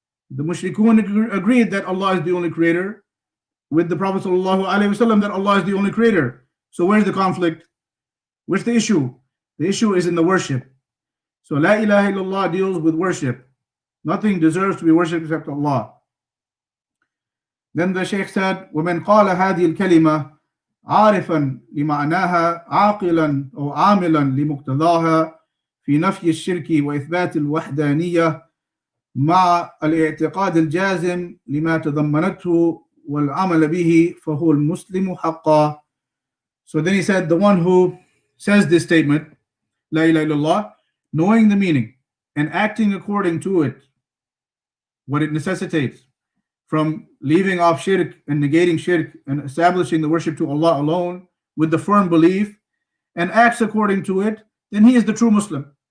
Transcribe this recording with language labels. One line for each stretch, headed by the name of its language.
English: The Mushrikun agreed that Allah is the only creator, with the Prophet sallallahu alaihi wasallam that Allah is the only creator. So where's the conflict? Where's the issue? The issue is in the worship. So La ilaha illallah deals with worship. Nothing deserves to be worshipped except Allah. Then the Shaykh said,
Arabic: وَمَنْ قَالَ هَذِهِ الْكَلِمَةِ عَارِفًا لِمَعْنَاهَا عَاقِلًا أو عاملا لمقتضاها في نفي الشرك وإثبات الوحدانية مع الاعتقاد الجازم لما تضمنته والعمل به فهو المسلم حقا.
English: So then he said, the one who says this statement, La ilaha illallah, knowing the meaning and acting according to it, what it necessitates, from leaving off shirk and negating shirk and establishing the worship to Allah alone with the firm belief, and acts according to it, then he is the true Muslim.